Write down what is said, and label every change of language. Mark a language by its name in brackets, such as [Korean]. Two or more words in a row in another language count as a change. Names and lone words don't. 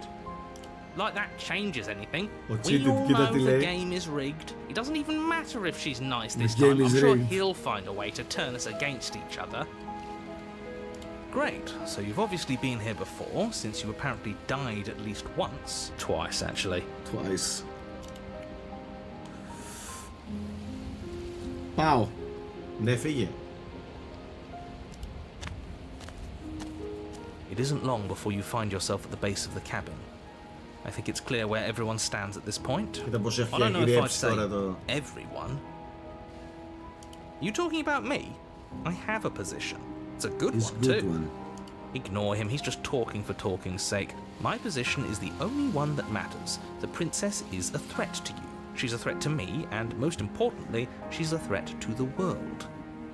[English] Like that changes anything. We all know the game is rigged. It doesn't even matter if she's nice this time. I'm sure he'll find a way to turn us against each other. Great, so you've obviously been here before, since you apparently died at least once. Twice, actually. Twice. [Greek] Πάω. Ναι, φύγε. [English] It isn't long before you find yourself at the base of the cabin. I think it's clear where everyone stands at this point. [Greek] Κοίτα πως έχει [English] I don't know if I'd [Greek] αγγυρεύσει [English] say [Greek] τώρα το... [English] everyone. You talking about me? I have a position. It's a good It's one, good too. one. Ignore him, he's just talking for talking's sake. My position is the only one that matters. The princess is a threat to you. She's a threat to me, and most importantly, she's a threat to the world.